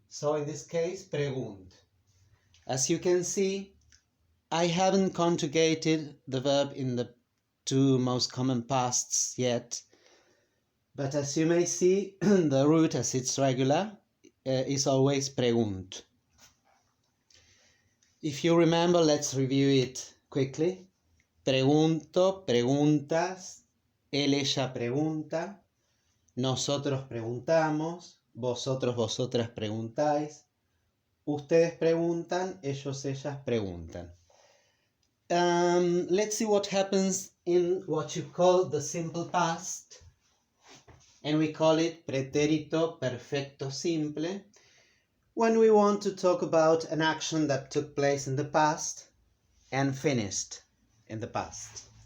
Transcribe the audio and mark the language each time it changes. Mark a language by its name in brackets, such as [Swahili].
[English] So in this case, pregunt. As you can see, I haven't conjugated the verb in the two most common pasts yet. But as you may see, the root, as it's regular, is always pregunt. If you remember, let's review it quickly. [Spanish] Pregunto, preguntas, él, ella pregunta, nosotros preguntamos, vosotros, vosotras preguntáis, ustedes preguntan, ellos, ellas preguntan. [English] Let's see what happens in what you call the simple past, and we call it pretérito perfecto simple, when we want to talk about an action that took place in the past and finished in the past.